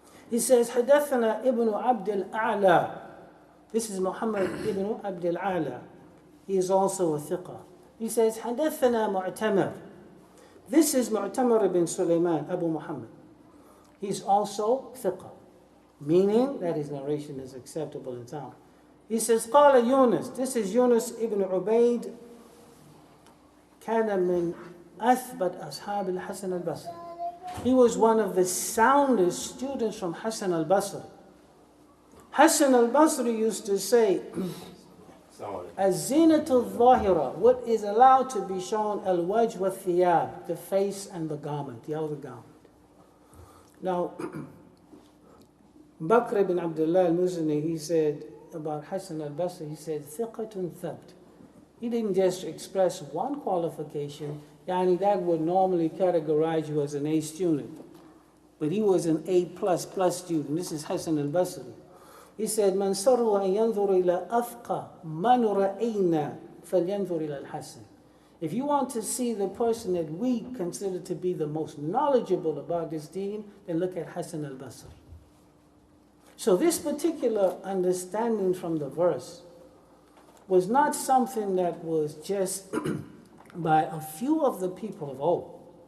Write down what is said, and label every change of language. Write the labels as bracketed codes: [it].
[en] He says, [ar] حدثنا ابن عبد الأعلى. [en] This is Muhammad ibn Abd al-A'la. He is also a thiqah. He says, [ar] حدثنا معتمر. [en] This is Mu'tamar ibn Sulaiman, Abu Muhammad. He's also thiqah, meaning that his narration is acceptable and sound. He says, قال Yunus. This is Yunus ibn Ubaid. [ar] كان من أثبت أصحاب الحسن البصري. [en] He was one of the soundest students from Hassan al-Basri. Hassan al-Basri used to say, [ar] الزينة الظاهرة, [en] what is allowed to be shown, [ar] al-wajh wa thiyab, [en] the face and the garment, the outer garment. Now, Bakr ibn Abdullaah al-Muzani, he said about Hassan al-Basri, he said, [ar] ثقة ثبت. [en] He didn't just express one qualification, yani that would normally categorize you as an A student. But he was an A++ student. This is Hassan al-Basri. He said, [ar] من سره أن ينظر إلى أفقه من رأينا فلينظر إلى الحسن. [en] If you want to see the person that we consider to be the most knowledgeable about this deen, then look at Hassan al-Basri. So this particular understanding from the verse was not something that was just by a few of the people of old.